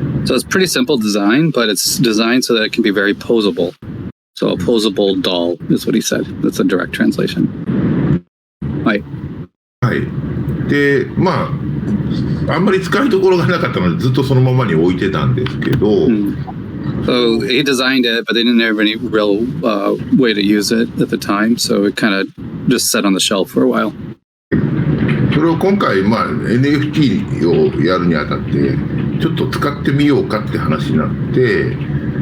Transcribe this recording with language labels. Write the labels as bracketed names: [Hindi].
[English] So it's pretty simple design, but it's designed so that it can be very posable. So a posable doll is what he said. That's a direct translation. [Japanese] はい。はい。で、あんまり使いどころがなかったのでずっとそのままに置いてたんですけど。 [English] So he designed it, but they didn't have any real way to use it at the time, so it kind of just sat on the shelf for a while. [Japanese] それを今回、NFT をやるにあたってちょっと使ってみようかって話になって。